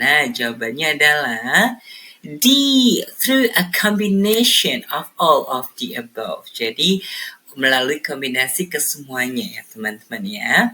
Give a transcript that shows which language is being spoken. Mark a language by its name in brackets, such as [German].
[Indonesian] Nah, jawabannya adalah D. [English] Through a combination of all of the above. [Indonesian] Jadi, melalui kombinasi kesemuanya ya teman-teman ya.